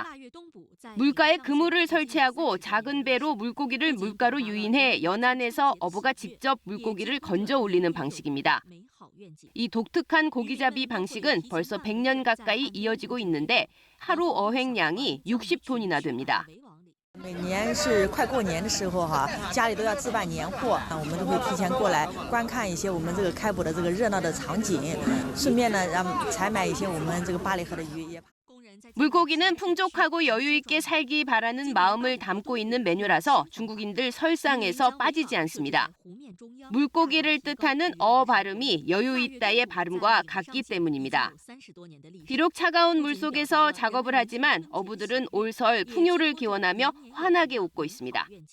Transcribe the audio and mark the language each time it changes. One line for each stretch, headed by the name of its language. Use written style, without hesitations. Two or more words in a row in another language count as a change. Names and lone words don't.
Korean: 물가에 그물을 설치하고 작은 배로 물고기를 물가로 유인해 연안에서 어부가 직접 물고기를 건져 올리는 방식입니다. 이 독특한 고기잡이 방식은 벌써 100년 가까이 이어지고 있는데 하루 어획량이 60톤이나 됩니다.
Chinese: 每年是快过年的时候哈，家里都要置办年货，我们都会提前过来观看一些我们这个开捕的这个热闹的场景，顺便呢让采买一些我们这个巴里河的鱼。
Korean: 물고기는 풍족하고 여유 있게 살기 바라는 마음을 담고 있는 메뉴라서 중국인들 설상에서 빠지지 않습니다. 물고기를 뜻하는 어 발음이 여유 있다의 발음과 같기 때문입니다. 비록 차가운 물속에서 작업을 하지만 어부들은 올설 풍요를 기원하며 환하게 웃고 있습니다.